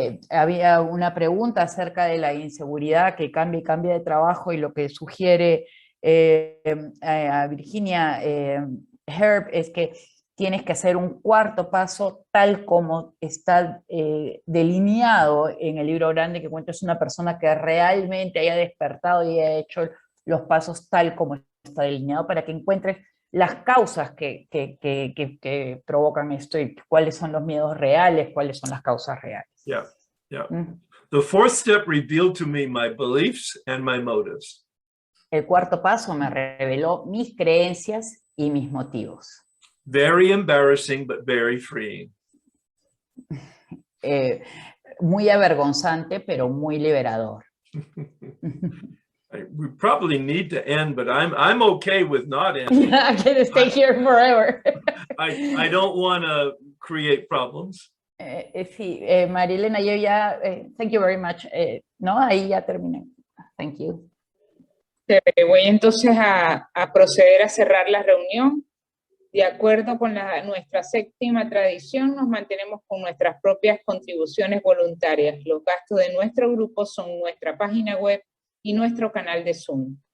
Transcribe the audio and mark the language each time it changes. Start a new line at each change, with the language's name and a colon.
Spanish: Había una pregunta acerca de la inseguridad que cambia y cambia de trabajo y lo que sugiere a Virginia Herb es que tienes que hacer un cuarto paso tal como está delineado en el libro grande que cuenta. Es una persona que realmente haya despertado y haya hecho los pasos tal como está delineado para que encuentres las causas que provocan esto y cuáles son los miedos reales, cuáles son las causas reales.
English: Yeah, yeah. The fourth step revealed to me my beliefs and my motives.
Spanish: El cuarto paso me reveló mis creencias y mis motivos.
English: Very embarrassing, but very freeing.
Spanish: Muy avergonzante, pero muy liberador.
English: We probably need to end, but I'm okay with not ending. I can stay here forever. I don't want to create problems.
Spanish: Sí, Marilena, yo ya,
English: thank you very much.
Spanish: No, ahí ya terminé.
English: Thank you.
Spanish: Voy entonces a proceder a cerrar la reunión. De acuerdo con nuestra séptima tradición, nos mantenemos con nuestras propias contribuciones voluntarias. Los gastos de nuestro grupo son nuestra página web y nuestro canal de Zoom.